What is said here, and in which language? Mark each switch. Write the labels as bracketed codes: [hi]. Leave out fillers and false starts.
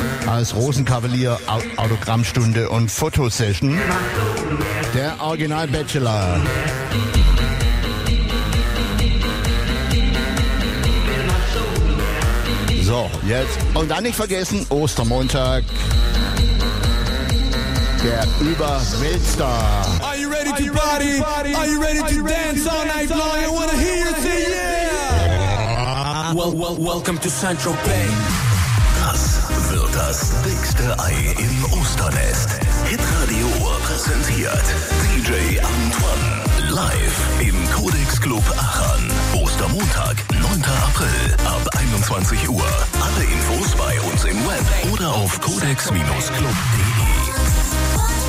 [de] Als Rosenkavalier, Autogrammstunde und Fotosession, der Original-Bachelor. So, jetzt. Und dann nicht vergessen, Ostermontag, der Überweltstar. [en] Are you ready to party? Are you ready to dance all night long? I wanna hear you say yeah! Well, well, welcome to Central Bay. [de] Das wird das dickste Ei im Osternest. Hitradio präsentiert DJ Antoine. Live im Codex Club Aachen. Ostermontag, 9. April ab 21 Uhr. Alle Infos bei uns im Web oder auf codex-club.de.